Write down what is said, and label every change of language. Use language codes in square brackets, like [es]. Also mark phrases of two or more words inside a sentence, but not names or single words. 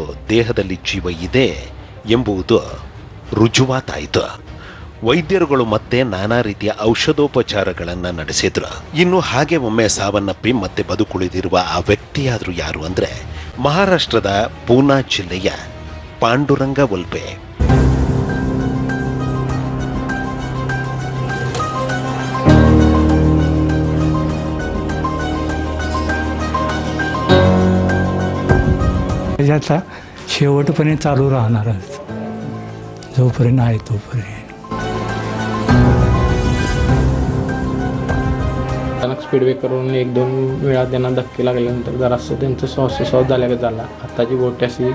[kn] ದೇಹದಲ್ಲಿ ಜೀವ ಇದೆ ಎಂಬುದು ರುಜುವಾತಾಯಿತು. ವೈದ್ಯರುಗಳು ಮತ್ತೆ ನಾನಾ ರೀತಿಯ ಔಷಧೋಪಚಾರಗಳನ್ನು ನಡೆಸಿದ್ರು. ಇನ್ನು ಹಾಗೆ ಒಮ್ಮೆ ಸಾವನ್ನಪ್ಪಿ ಮತ್ತೆ ಬದುಕುಳಿದಿರುವ ಆ ವ್ಯಕ್ತಿಯಾದ್ರೂ ಯಾರು ಅಂದ್ರೆ ಮಹಾರಾಷ್ಟ್ರದ ಪೂನಾ ಜಿಲ್ಲೆಯ ಪಾಂಡುರಂಗ ವಲ್ಪೆ. [mr] त्याचा शेवटपर्यंत चालू राहणारच, जोपर्यंत आहे तोपर्यंत. अचानक स्पीड ब्रेकरवरून 1-2 वेळा त्यांना धक्के लागल्यानंतर जरासं त्यांचं श्वासोच्छ्वास झाल्यागत झाला. हाताची बोटे अशी.